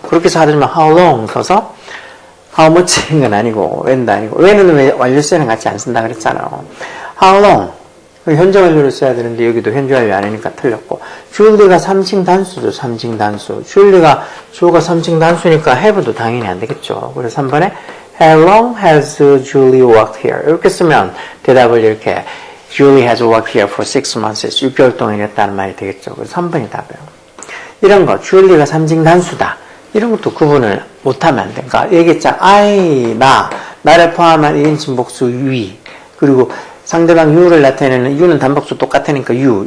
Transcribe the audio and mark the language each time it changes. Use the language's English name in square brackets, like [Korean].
[Korean] 그렇게 해서 하지만 how long 써서 how much인 건 아니고 when도 아니고 when은 왜 완료수는 같이 안 쓴다 그랬잖아. how long. 현재 완료를 써야 되는데 여기도 현재 완료 아니니까 틀렸고. 줄리가 3층 단수죠. 3층 단수. 줄리가 주어가 3층 단수니까 have도 당연히 안 되겠죠. 그래서 3번에 [English] how long has Julie worked here? [Korean] 이렇게 쓰면 대답을 이렇게 [English] Julie has worked here for 6 months. [Korean] 6개월 동안 일했다는 말이 되겠죠. 그래서 3번이 답이에요. 이런 거 줄리가 3층 단수다. 이런 것도 구분을 못하면 안 돼. 그러니까 얘기했잖아. I, 나를 포함한 1인칭 복수 we. 그리고 상대방 you를 나타내는 you는 단복수 똑같으니까 you.